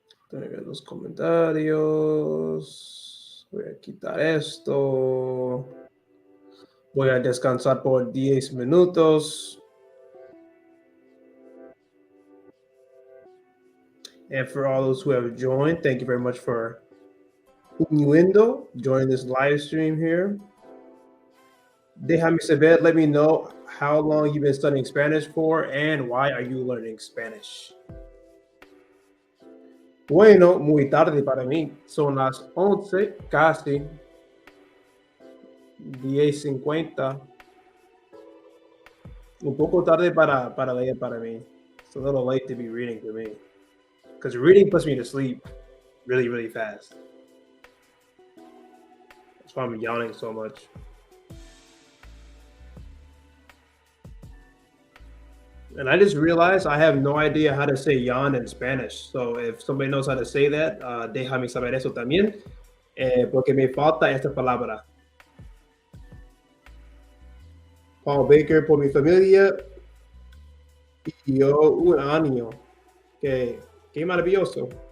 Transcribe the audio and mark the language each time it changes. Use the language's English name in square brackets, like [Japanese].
[Spanish] Tengo que ver los comentarios. Voy a quitar esto. Voy a descansar por 10 minutos. [English] And for all those who have joined, thank you very much for joining this live stream here. [Spanish] Déjame saber, [English] let me know how long you've been studying Spanish for and why are you learning Spanish. [Spanish] Bueno, muy tarde para mí. Son las 11, casi 10:50. Un poco tarde para leer para mí. [English] It's a little late to be reading for me. Because reading puts me to sleep really, really fast. That's why I'm yawning so much. And I just realized I have no idea how to say yawn in Spanish. So if somebody knows how to say that, [Spanish] déjame saber eso también, porque me falta esta palabra. Paul Baker por mi familia y yo un año. Qué maravilloso.